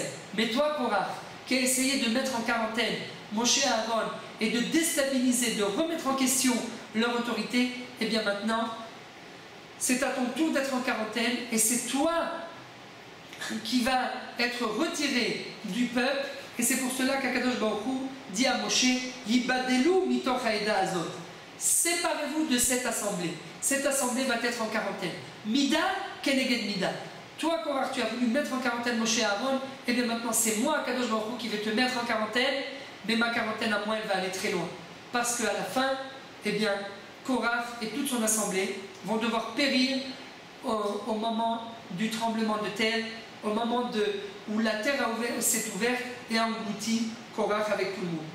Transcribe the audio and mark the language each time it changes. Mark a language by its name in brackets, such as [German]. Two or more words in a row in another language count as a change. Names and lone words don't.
[French] Mais toi, Korach, qui a essayé de mettre en quarantaine Moshe et Aaron et de déstabiliser, de remettre en question leur autorité, eh bien maintenant, c'est à ton tour d'être en quarantaine et c'est toi qui va être retiré du peuple. Et c'est pour cela qu'Akadosh Baruch Hu dit à Moshe, [Hebrew] יבדלו מתוך העדה הזאת. [French] Séparez-vous de cette assemblée. Cette assemblée va être en quarantaine. [Hebrew] מידה כנגד מידה. [French] toi Korach, tu as voulu mettre en quarantaine Moshe et Aaron, et bien maintenant c'est moi, Kadosh Baruch Hu, qui vais te mettre en quarantaine, mais ma quarantaine à moi, elle va aller très loin. Parce qu'à la fin, eh bien, Korach et toute son assemblée vont devoir périr au moment du tremblement de terre, au moment où la terre s'est ouverte et a englouti Korach avec tout le monde.